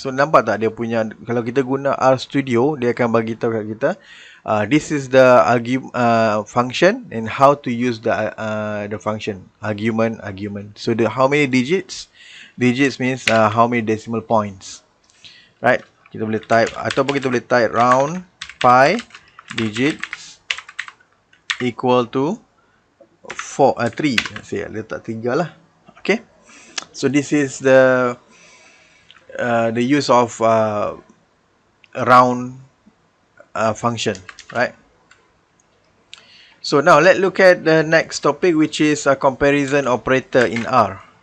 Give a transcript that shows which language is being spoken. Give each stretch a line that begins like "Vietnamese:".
Malay: So nampak tak dia punya, kalau kita guna R Studio, dia akan bagi tahu kat kita
English: this is the function and how to use the function argument. So the how many digits means how many decimal points, right?
Malay: Kita boleh type, ataupun kita boleh type
English: round pi digits equal to 3.
Malay: Saya letak 3 lah.
English: Okay, so this is the use of round function, right? So now let's look at the next topic, which is a comparison operator in R.